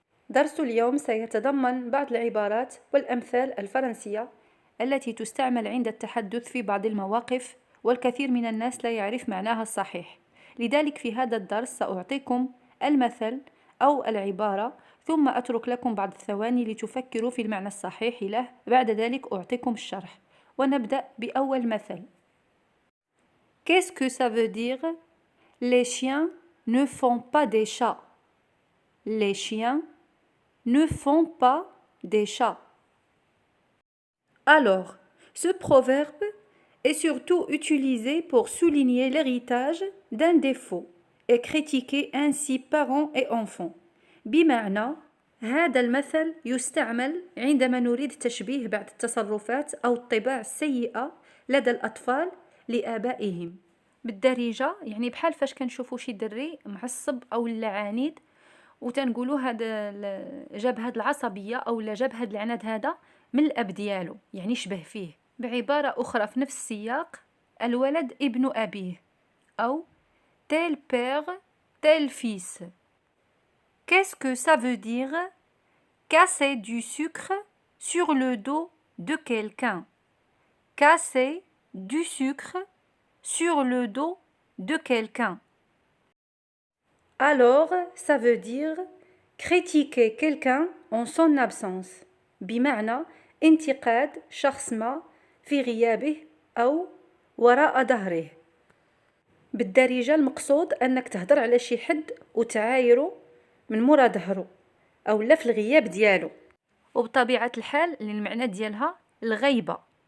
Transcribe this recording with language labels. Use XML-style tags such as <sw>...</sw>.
<ar>درس اليوم سيتضمن بعض العبارات والأمثال الفرنسية التي تستعمل عند التحدث في بعض المواقف، والكثير من الناس لا يعرف معناها الصحيح. لذلك في هذا الدرس سأعطيكم المثل أو العبارة، ثم أترك لكم بعض الثواني لتفكروا في المعنى الصحيح له. بعد ذلك أعطيكم الشرح، ونبدأ بأول مثل.</ar> <fr>Qu'est-ce que ça veut dire? Les chiens ne font pas des chats. Les chiens ne font pas des chats. Alors, ce proverbe est surtout utilisé pour souligner l'héritage d'un défaut et critiquer ainsi parents et enfants.</fr> <ar>بمعنى هذا المثل يستعمل عندما نريد تشبيه بعض التصرفات أو الطباع السيئة لدى الأطفال لآبائهم. بالدارجة يعني بحال فاش كنشوفوا شي دري معصب أو لا عنيد وتنقولوا هذا جاب هاد العصبية أو لا جاب هاد العناد هذا من الأب ديالو، يعني شبه فيه. بعبارة أخرى في نفس السياق، الولد ابن أبيه، أو</ar> <fr>tel père tel fils. Qu'est-ce que ça veut dire? Casser du sucre sur le dos de quelqu'un. Casser du sucre sur le dos de quelqu'un. Alors, ça veut dire critiquer quelqu'un en son absence.</fr> <ar>بمعنى انتقاد شخص ما في غيابه أو وراء ظهره. بالدارجة المقصود أنك تهدر على شي حد وتعايره من مورا ظهره أو لا في الغياب ديالو، وبطبيعة الحال المعنى ديالها الغيبة.</ar>